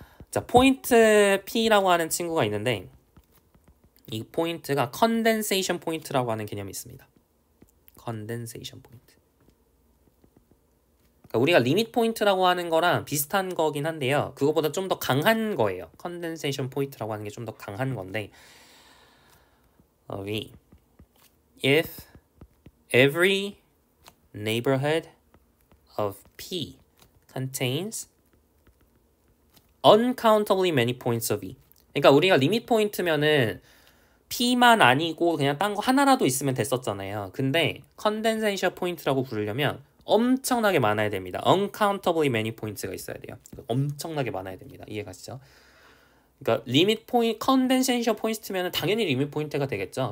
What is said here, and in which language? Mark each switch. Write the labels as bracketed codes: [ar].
[ko] 자, 포인트 P라고 하는 친구가 있는데 이 포인트가 컨덴세이션 포인트라고 하는 개념이 있습니다. 컨덴세이션 포인트. 그러니까 우리가 리밋 포인트라고 하는 거랑 비슷한 거긴 한데요. 그거보다 좀 더 강한 거예요. 컨덴세이션 포인트라고 하는 게 좀 더 강한 건데 [en] if every neighborhood of P contains uncountably many points of E. [ko] 그러니까 우리가 리밋 포인트면은 P만 아니고 그냥 딴 거 하나라도 있으면 됐었잖아요. 근데 컨덴세이션 포인트라고 부르려면 엄청나게 많아야 됩니다. uncountably many points가 있어야 돼요. 엄청나게 많아야 됩니다. 이해가시죠? 그러니까 리밋 포인트, 컨덴세이션 포인트면은 당연히 리밋 포인트가 되겠죠.